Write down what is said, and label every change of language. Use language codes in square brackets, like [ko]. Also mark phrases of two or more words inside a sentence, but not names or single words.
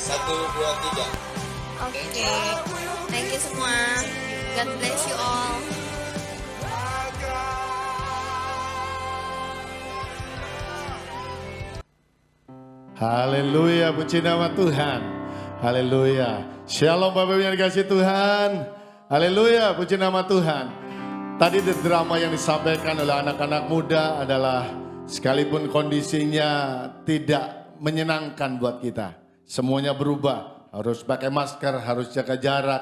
[id] 2, 3. Oke. [en] Thank you semua. God bless you all. [id] Haleluya, puji nama Tuhan. Haleluya. Shalom Bapak Ibu yang dikasihi Tuhan. Haleluya, puji nama Tuhan. Tadi drama yang disampaikan oleh anak-anak muda adalah sekalipun kondisinya tidak menyenangkan buat kita. Semuanya berubah, harus pakai masker, harus jaga jarak.